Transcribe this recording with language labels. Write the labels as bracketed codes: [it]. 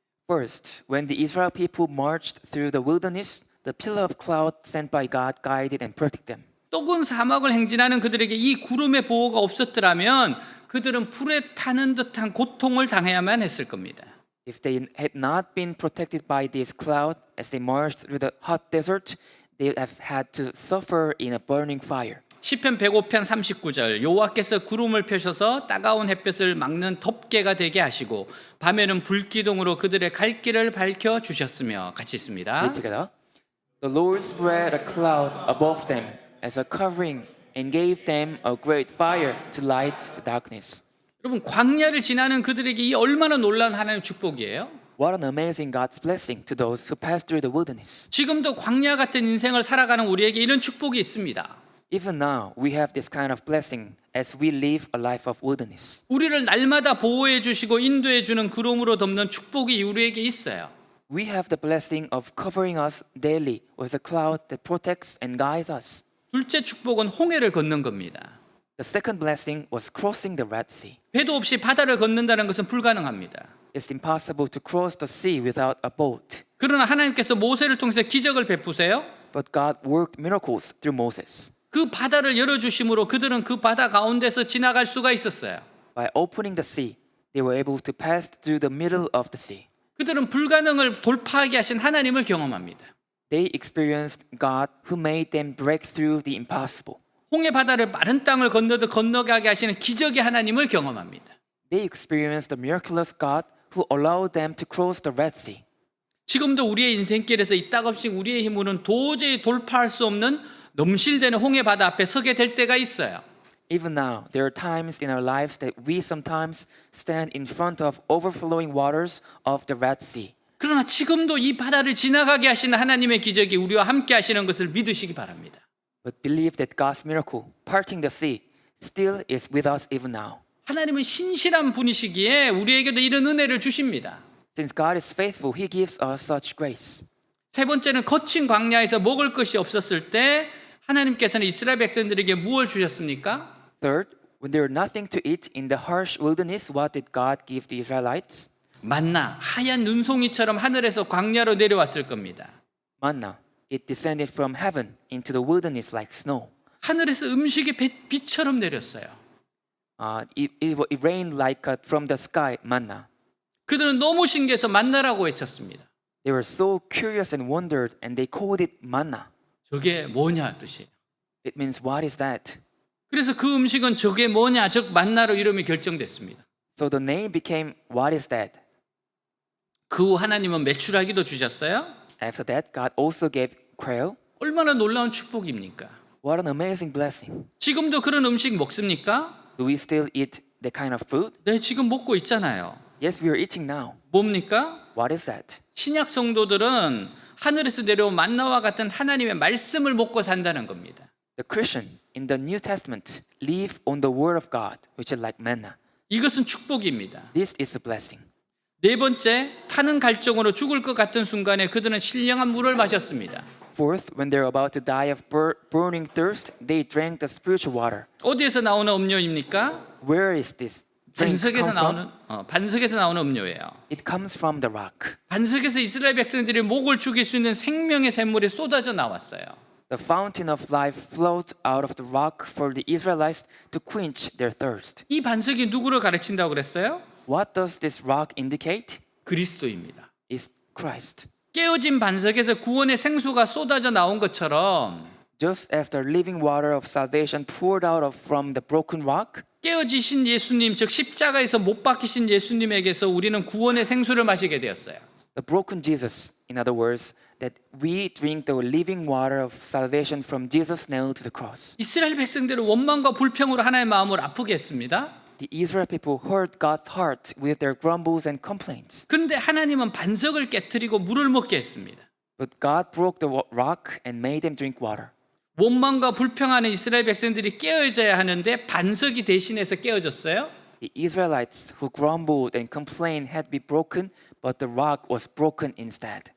[en] First, when the Israel people marched through the wilderness, the pillar of cloud sent by God guided and protected them. [ko] 떡은 사막을 행진하는 그들에게 이 구름의 보호가 없었더라면 그들은 불에 타는 듯한 고통을 당해야만 했을 겁니다. [en] If they had not been protected by this cloud as they marched through the hot desert, they would have had to suffer in a burning fire. [ko] 시편 105편 39절 여호와께서 구름을 펴셔서 따가운 햇볕을 막는 덮개가 되게 하시고 밤에는 불기둥으로 그들의 갈 길을 밝혀 주셨으며 같이 있습니다. [en] Read together. The Lord spread a cloud above them as a covering and gave them a great fire to light the darkness. [ko] 여러분 광야를 지나는 그들에게 이 얼마나 놀라운 하나님의 축복이에요. [en] What an amazing God's blessing to those who pass through the wilderness. [ko] 지금도 광야 같은 인생을 살아가는 우리에게 이런 축복이 있습니다. [en] Even now, we have this kind of blessing as we live a life of wilderness. [ko] 우리를 날마다 보호해 주시고 인도해 주는 구름으로 덮는 축복이 우리에게 있어요. [en] We have the blessing of covering us daily with a cloud that protects and guides us. [ko] 둘째 축복은 홍해를 걷는 겁니다. [en] The second blessing was crossing the Red Sea. [ko] 배도 없이 바다를 걷는다는 것은 불가능합니다. [en] It's impossible to cross the sea without a boat. [ko] 그러나 하나님께서 모세를 통해서 기적을 베푸세요. [en] But God worked miracles through Moses. [ko] 그 바다를 열어주심으로 그들은 그 바다 가운데서 지나갈 수가 있었어요. [en] By opening the sea, they were able to pass through the middle of the sea. [ko] 그들은 불가능을 돌파하게 하신 하나님을 경험합니다. [en] They experienced God who made them break through the impossible. [ko] 홍해 바다를 마른 땅을 건너듯 건너가게 하시는 기적의 하나님을 경험합니다. [en] They experienced the miraculous God who allowed them to cross the Red Sea. [ko] 지금도 우리의 인생길에서 이따금씩 우리의 힘으로는 도저히 돌파할 수 없는 넘실대는 홍해 바다 앞에 서게 될 때가 있어요. [en] Even now, there are times in our lives that we sometimes stand in front of overflowing waters of the Red Sea. [ko] 그러나 지금도 이 바다를 지나가게 하시는 하나님의 기적이 우리와 함께 하시는 것을 믿으시기 바랍니다. [en] But believe that God's miracle, parting the sea, still is with us even now. [ko] 하나님은 신실한 분이시기에 우리에게도 이런 은혜를 주십니다. [en] Since God is faithful, He gives us such grace. [ko] 세 번째는 거친 광야에서 먹을 것이 없었을 때 하나님께서는 이스라엘 백성들에게 무엇을 주셨습니까? [en] Third, when there were nothing to eat in the harsh wilderness, what did God give the Israelites? [ko] 만나 하얀 눈송이처럼 하늘에서 광야로 내려왔을 겁니다. [en] Manna. It descended from heaven into the wilderness like snow. [ko] 하늘에서 음식이 비처럼 내렸어요. [en] It rained like from the sky manna. [ko] 그들은 너무 신기해서 만나라고 외쳤습니다. [en] They were so curious and wondered, and they called it manna. [ko] 저게 뭐냐 뜻이에요. [en] It means, what is that? [ko] 그래서 그 음식은 저게 뭐냐 즉 만나로 이름이 결정됐습니다. [en] So the name became, what is that? [ko] 그 후 하나님은 메추라기도 주셨어요. [en] After that, God also gave quail. [ko] 얼마나 놀라운 축복입니까? [en] What an amazing blessing. [ko] 지금도 그런 음식 먹습니까? [en] Do we still eat that kind of food? [ko] 네, 지금 먹고 있잖아요. [en] Yes, we are eating now. [ko] 뭡니까? [en] What is that? [ko] 신약 성도들은 하늘에서 내려온 만나와 같은 하나님의 말씀을 먹고 산다는 겁니다. [en] The Christian in the New Testament live on the word of God, which is like manna. [ko] 이것은 축복입니다. [en] This is a blessing. [ko] 네 번째, 타는 갈증으로 죽을 것 같은 순간에 그들은 신령한 물을 마셨습니다. [en] Fourth, when they're about to die of burning thirst, they drank the spiritual water. [ko] 어디에서 나오는 음료입니까? [en] Where is this drink [ko] 반석에서 [en] come from? [ko] 나오는 반석에서 나오는 음료예요. [en] It comes from the rock. [ko] 반석에서 이스라엘 백성들이 목을 죽일 수 있는 생명의 샘물이 쏟아져 나왔어요. [en] The fountain of life flowed out of the rock for the Israelites to quench their thirst. [ko] 이 반석이 누구를 가르친다고 그랬어요? [en] What does this rock indicate? [ko] 그리스도입니다. [en] It's Christ. [ko] 깨어진 반석에서 구원의 생수가 쏟아져 나온 것처럼 [en] Just as the living water of salvation poured out from the broken rock, [ko] 깨어지신 예수님 즉 십자가에서 못 박히신 예수님에게서 우리는 구원의 생수를 마시게 되었어요. [en] the broken Jesus, in other words, that we drink the living water of salvation from Jesus nailed to the cross. [ko] 이스라엘 백성들은 원망과 불평으로 하나님의 마음을 아프게 했습니다. [en] the Israel people hurt God's heart with their grumbles and complaints. [ko] 그런데 하나님은 반석을 깨뜨리고 물을 먹게 했습니다. [en] But God broke the rock and made them drink water. [ko] 원망과 불평하는 이스라엘 백성들이 깨어져야 하는데 반석이 대신해서 깨어졌어요. [en] The Israelites who grumbled and complained had to be broken, but the rock was broken instead.